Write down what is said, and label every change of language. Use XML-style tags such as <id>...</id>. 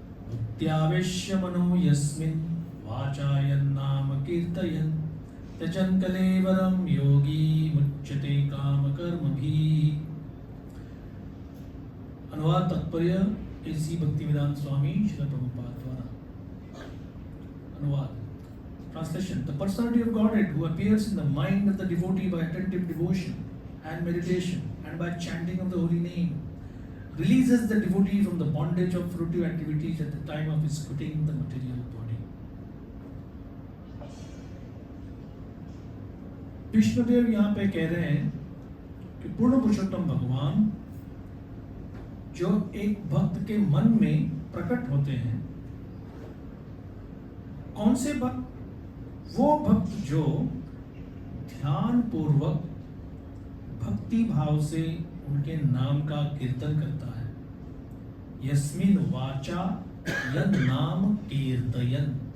<sa>भक्त्यावेश्य मनो यस्मिन् वाचायन् नाम कीर्तयन् त्यजन् कलेवरं योगी मुच्यते काम कर्मभिः।</sa> <hi>अनुवाद तात्पर्य एसी भक्तिवेदांत स्वामी श्रील प्रभुपाद द्वारा।</hi> <en>अनुवाद Translation: The personality of Godhead who appears in the mind of the devotee by attentive devotion and meditation and by chanting of the holy name releases the devotee from the bondage of fruitive activities at the time of his quitting the material body.</en> <hi>Bhishmadev यहाँ पे कह रहे हैं कि पूर्ण पुरुषोत्तम भगवान जो एक भक्त के मन में प्रकट होते हैं, कौन से भक्त? वो भक्त जो ध्यान पूर्वक भक्ति भाव से उनके नाम का कीर्तन करता है।</hi> <sa>यस्मिन वाचा यद नाम कीर्तयन।</sa>